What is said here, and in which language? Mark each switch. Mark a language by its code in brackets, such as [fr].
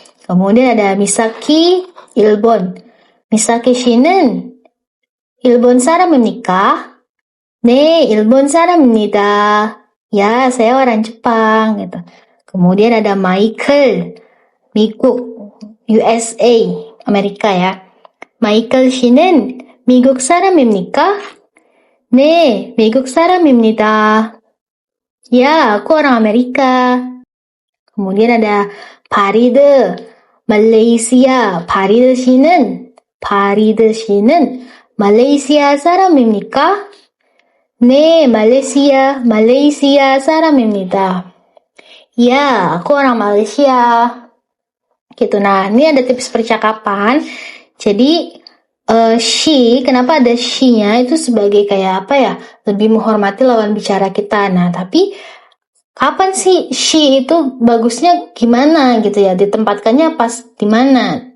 [id] Kemudian ada Misaki, 일본. [ko] Misaki 씨는 일본 사람입니까? 네, 일본 사람입니다. [id] Ya, saya orang Jepang. Gitu. Kemudian ada Michael, 미국, USA, Amerika ya. [ko] Michael 씨는 미국 사람입니까? 네, 미국 사람입니다. [id] Ya, aku orang Amerika. Kemudian ada Paride, Malaysia. [ko] Paride 씨는 Malaysia 사람입니까? 네, Malaysia 사람입니다. [id] Ya, aku orang Malaysia. Gitu. Nah, ini ada tips percakapan. Jadi, she, kenapa ada she-nya itu sebagai kayak apa ya, lebih menghormati lawan bicara kita. Nah, tapi kapan sih she itu bagusnya gimana gitu ya, ditempatkannya pas di mana?